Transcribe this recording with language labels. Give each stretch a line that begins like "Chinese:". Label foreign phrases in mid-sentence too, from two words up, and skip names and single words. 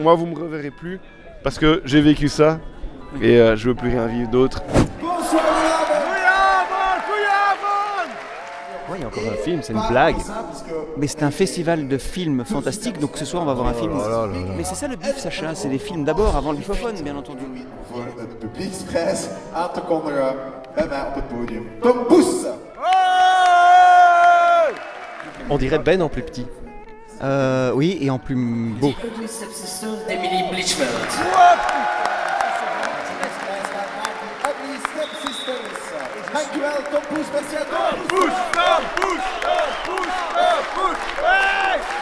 French: Moi, vous me reverrez plus parce que j'ai vécu ça et je veux plus rien vivre d'autre. Oui, il y a encore un film, c'est une blague. Mais c'est un festival de films fantastiques, donc ce soir on va voir un film. Mais c'est ça le bif, Sacha, c'est les films d'abord avant le bifophone, bien entendu.
Dutch: Voor het publieksprijs aan te kondigen bij mij op het podium. Tom Poes!
French: On dirait Ben en plus petit. Oui, et en plus beau. Emily Blichfeld.
Dutch: Dankjewel, Tom Poes,
French: merci à Tom Poes! Tom Poes! Tom Poes! Tom Poes! Hey!